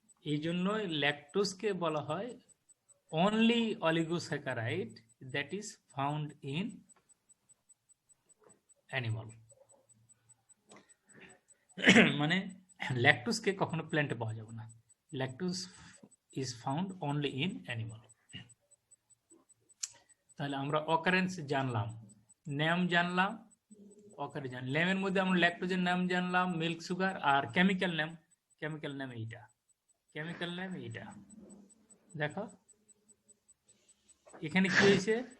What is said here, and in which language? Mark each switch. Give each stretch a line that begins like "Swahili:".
English: এই জন্য ল্যাকটোজকে বলা হয় only oligosaccharide that is found in animal।
Bangla: মানে ল্যাকটোজকে কখনো প্ল্যান্টে পাওয়া যাবে না।
English: Lactose is found only in animal।
Bangla: তাহলে আমরা অকারেন্স জানলাম, নেম জানলাম, অকারে জানলাম। নেমের মধ্যে আমরা ল্যাকটোজের নাম জানলাম, মিল্ক সুগার। আর কেমিক্যাল নেম, কেমিক্যাল নেম এইটা, কেমিক্যাল নেম এইটা। দেখো এখানে কি হয়েছে?